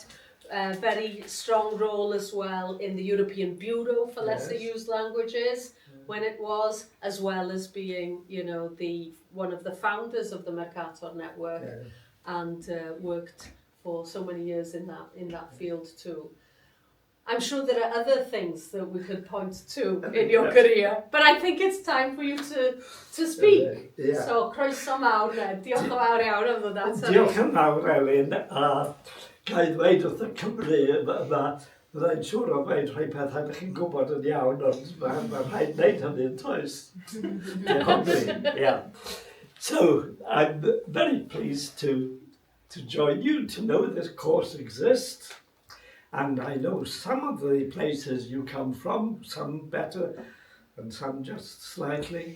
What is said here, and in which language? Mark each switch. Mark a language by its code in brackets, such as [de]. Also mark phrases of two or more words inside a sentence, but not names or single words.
[en] Very strong role as well in the European Bureau for Lesser Used Languages when it was, as well as being, you know, one of the founders of the Mercator network and worked for so many years in that field too. I'm sure there are other things that we could point to in your career, but I think it's time for you to speak. So, [cy] croeso mawr, Ned. Diolch yn fawr iawn am ddod at. Diolch yn fawr, Elin. Ga i ddweud wrth y Cymru byddai'n siŵr o ddweud rhai pethau ydych chi'n gwybod yn iawn, ond mae'n rhaid wneud hynny yn toes. [en] So, I'm very pleased to join you, to know this course exists. And I know some of the places you come from, some better and some just slightly.